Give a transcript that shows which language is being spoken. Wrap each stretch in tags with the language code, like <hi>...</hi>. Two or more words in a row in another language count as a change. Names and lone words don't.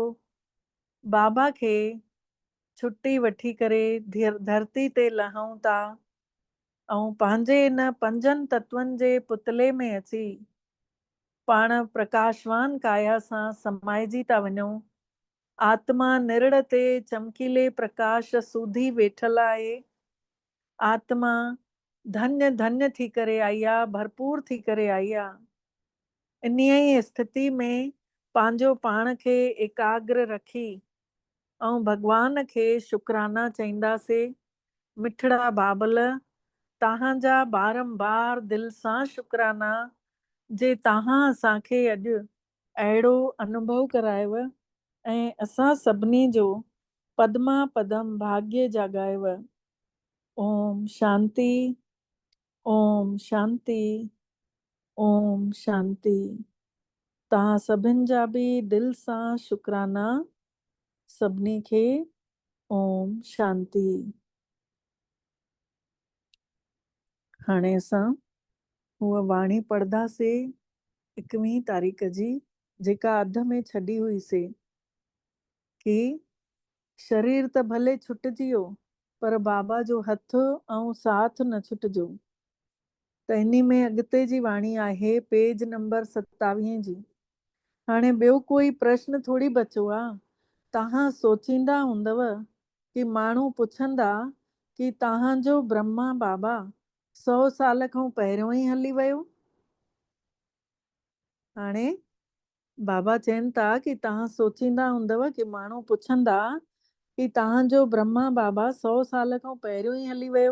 <sd>बाबा खे छुट्टी वठी करे धरती ते लहूं था ऐं पंहिंजे इन पंजनि तत्वनि जे पुतले में अची पाण प्रकाशवान काया सां समाइजी था वञूं। आत्मा निरड़ ते चमकीले प्रकाश सूधी वेठल आहे। आत्मा धन्य धन्य थी करे आई आहे, भरपूर थी करे आई आहे। इन ई स्थिति में पंहिंजो पाण खे एकाग्र रखी ऐं भॻवान खे शुक्राना चईंदासीं। मिठड़ा बाबल तव्हांजा बारंबार दिलि सां शुक्राना जे तव्हां असांखे अॼु अहिड़ो अनुभव करायव ऐं असां सभिनी जो पदमा पदम भाग्य जाॻायव।</sd> <sa>ओम शांति, ओम शांति, ओम शांति।</sa> <sd>तव्हां सभिनि जा बि दिलि सां शुक्राना सभिनी खे।</sd> <sa>ओम शांति।</sa> <sd>हाणे असां उहा वाणी पढ़ंदासीं 21 तारीख़ जी, जेका अध में छॾी हुईसीं कि शरीर त भले छुटिजी वियो पर बाबा जो हथ ऐं साथ न छुटिजो। त इन में अॻिते जी वाणी आहे पेज नंबर 27 जी। हाणे ॿियो कोई प्रश्न थोड़ी बचो आहे। तव्हां सोचींदा हूंदव कि माण्हू पुछंदा कि तव्हांजो ब्रह्मा बाबा 100 साल खां पहिरियों ई हली वियो। हाणे बाबा चवनि था कि तव्हां सोचींदा हूंदव कि माण्हू पुछंदा कि तव्हांजो ब्रह्मा बाबा 100 साल खां पहिरियों ई हली वियो।</sd>